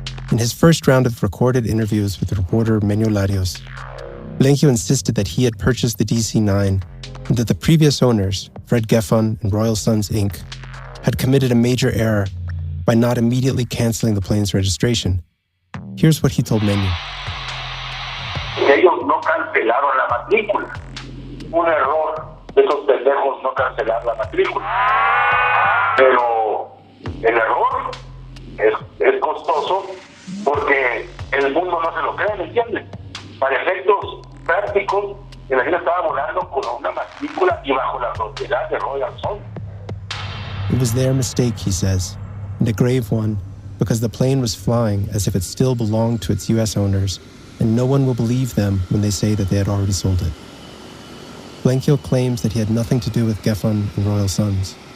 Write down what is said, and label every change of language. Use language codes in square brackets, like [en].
[en] In his first round of recorded interviews with reporter Menyo Larios, Blenchio insisted that he had purchased the DC-9 and that the previous owners, Fred Geffen and Royal Sons Inc., had committed a major error by not immediately canceling the plane's registration. Here's what he told Menyo. [es] Ellos no cancelaron la matrícula. Un error de esos pendejos no cancelar la matrícula. Pero el error es costoso porque el mundo no se lo cree, ¿me entiendes? Para efectos prácticos, el avión estaba volando con una matrícula y bajo la propiedad de Royal Sun. [en] It was their mistake, he says, and a grave one, because the plane was flying as if it still belonged to its U.S. owners, and no one will believe them when they say that they had already sold it. Blenchio claims that he had nothing to do with Geffen and Royal Sons.